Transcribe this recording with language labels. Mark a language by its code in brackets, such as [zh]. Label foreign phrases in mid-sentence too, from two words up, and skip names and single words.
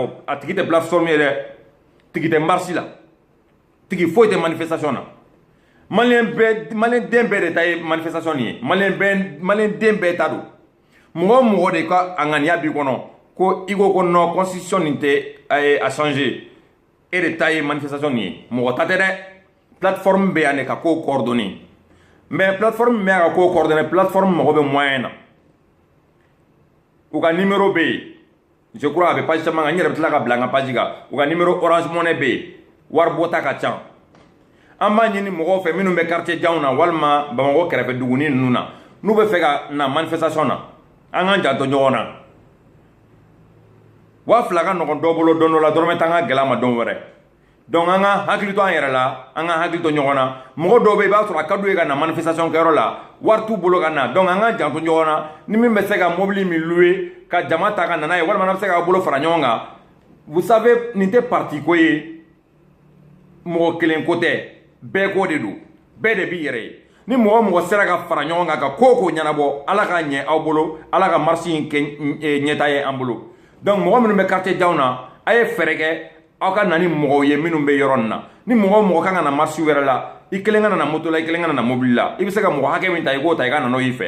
[bm] fɔ a tigi tɛ plateforme ye dɛ tigi tɛ marche la tigi foyi tɛ manifestation na malien den bɛɛ de ta ye manifestation nin ye malien den bɛɛ ta don mɔgɔ o mɔgɔ de ka a ŋaniya b'i kɔnɔ ko i ko [fr] non constitution [bm] nin tɛ a changer e de ta ye manifestation nin ye mɔgɔ ta tɛ dɛ plateforme bɛ yan de ka kow coordonner [fr] mais plateforme [bm] bɛ yan ka kow coordonner plateforme mago bɛ moyen na u ka numéro bɛ yen [fr] je crois [bm] a bɛ page caman kan n yɛrɛ bɛ tila ka bila n ka page kan u ka numéro orange money bɛ yen wari bɔta ka ca an b'a ɲini mɔgɔw fɛ minnu bɛ quartier janw na walima bamakɔ kɛrɛfɛ duguni ninnu na n'u bɛ fɛ ka na manifestation na an k'an janto ɲɔgɔn na 2000 ka nɔgɔn dɔ bolo don dɔ la dɔrɔmɛ tan ka gɛlɛ a ma don wɛrɛ donc an ka hakili to an yɛrɛ la an ka hakili to ɲɔgɔn na mɔgɔ dɔw bɛ yen i b'a sɔrɔ a ka d'u ye ka na manifestation kɛyɔrɔ la wari t'u bolo ka na donc an k'an janto ɲɔgɔn na ni min bɛ se ka mobili min louer ka jama ta ka na n'a ye walima n'a bɛ se k'a bolo fara ɲɔgɔn kan [fr] vous savez [bm] nin tɛ parti ko ye mɔgɔ kelen ko tɛ bɛɛ ko de don bɛɛ de b'i yɛrɛ ye ni mɔgɔ mɔgɔ sera ka fara ɲɔgɔn kan ka ko ɲɛnabɔ ala ka ɲɛ aw bolo ala ka marche in kɛ ɲɛta ye an bolo donc mɔgɔ minnu bɛ quartier janw na a ye fɛɛrɛ kɛ aw ka na ni mɔgɔw ye minnu bɛ yɔrɔ nin na ni mɔgɔ mɔgɔ kan ka na marche wɛrɛ la i kelen ka na moto la i kelen ka na mobili la i bɛ se ka mɔgɔ hakɛ min ta i k'o ta i ka na n'o y'i fɛ